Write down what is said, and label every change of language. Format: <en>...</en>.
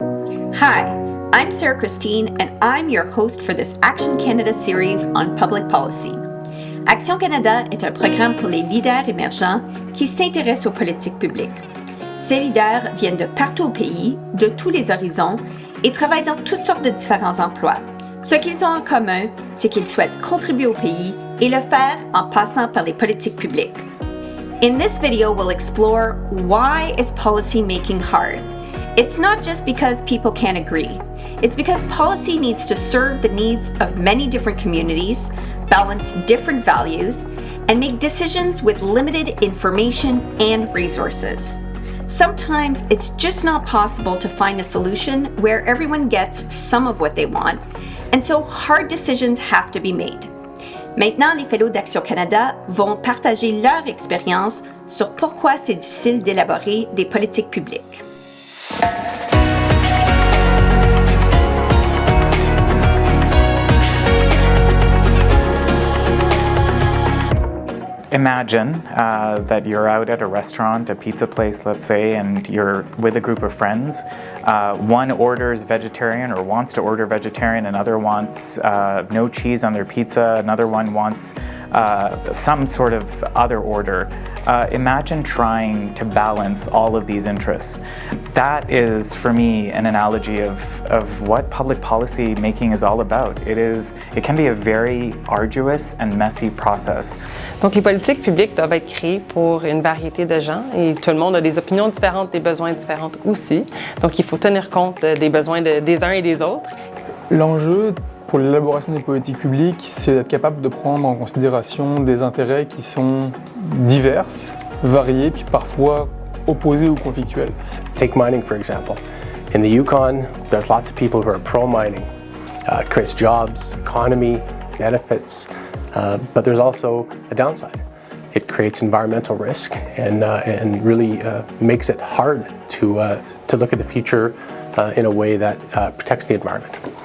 <en>Hi, I'm Sarah Christine, and I'm your host for this Action Canada series on public policy.</en> <fr>Action Canada est un programme pour les leaders émergents qui s'intéressent aux politiques publiques. Ces leaders viennent de partout au pays, de tous les horizons, et travaillent dans toutes sortes de différents emplois. Ce qu'ils ont en commun, c'est qu'ils souhaitent contribuer au pays et le faire en passant par les politiques publiques.</fr> <en>In this video, we'll explore why is policy making hard. It's not just because people can't agree. It's because policy needs to serve the needs of many different communities, balance different values, and make decisions with limited information and resources. Sometimes it's just not possible to find a solution where everyone gets some of what they want, and so hard decisions have to be made.</en> <fr>Maintenant, les fellows d'Action Canada vont partager leur expérience sur pourquoi c'est difficile d'élaborer des politiques publiques.</fr> <en>Imagine that you're out at a restaurant, a pizza place, let's say, and you're with a group of friends. One orders vegetarian or wants to order vegetarian, another wants no cheese on their pizza, another one wants some sort of other order. Imagine trying to balance all of these interests. That is, for me, an analogy of what public policy making is all about. It can be a very arduous and messy process.</en> <fr>Donc, les politiques publiques doivent être créées pour une variété de gens et tout le monde a des opinions différentes, des besoins différents aussi. Donc, il faut tenir compte des besoins des uns et des autres. L'enjeu pour l'élaboration des politiques publiques, c'est d'être capable de prendre en considération des intérêts qui sont divers, variés, puis parfois opposés ou conflictuels.</fr> <en>Take mining, for example. In the Yukon, there's lots of people who are pro-mining. It creates jobs, economy, benefits, but there's also a downside. It creates environmental risk and really makes it hard to look at the future in a way that protects the environment.</en>